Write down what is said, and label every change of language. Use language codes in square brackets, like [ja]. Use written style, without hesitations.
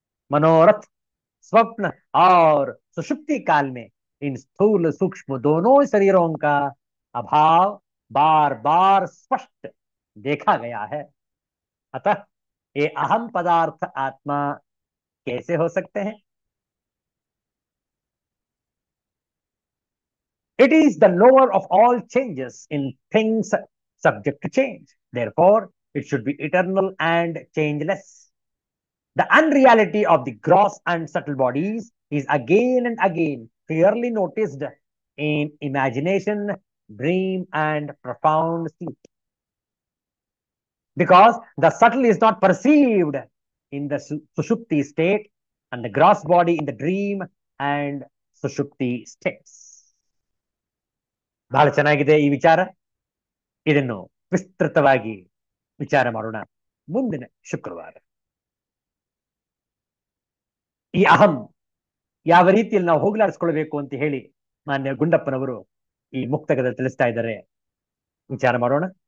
[hi] मनोरथ, स्वप्न और सुषुप्ति काल में इन स्थूल सूक्ष्म दोनों शरीरों का अभाव बार बार स्पष्ट देखा गया है. अतः ये अहम पदार्थ आत्मा कैसे हो सकते हैं? [en] It is the knower of all changes in things subject to change. Therefore, it should be eternal and changeless. The unreality of the gross and subtle bodies is again and again clearly noticed in imagination, dream, and profound sleep. Because the subtle is not perceived in the sushupti state, and the gross body in the dream and sushupti states. [kn] ಬಹಳ ಚೆನ್ನಾಗಿದೆ ಈ ವಿಚಾರ. ಇದನ್ನು ವಿಸ್ತೃತವಾಗಿ ವಿಚಾರ ಮಾಡೋಣ ಮುಂದಿನ ಶುಕ್ರವಾರ. ಈ ಅಹಂ ಯಾವ ರೀತಿಯಲ್ಲಿ ನಾವು ಹೋಗಲಾಡಿಸ್ಕೊಳ್ಬೇಕು ಅಂತ ಹೇಳಿ ಮಾನ್ಯ ಗುಂಡಪ್ಪನವರು ಈ ಮುಕ್ತಕದಲ್ಲಿ ತಿಳಿಸ್ತಾ ಇದ್ದಾರೆ. ವಿಚಾರ ಮಾಡೋಣ.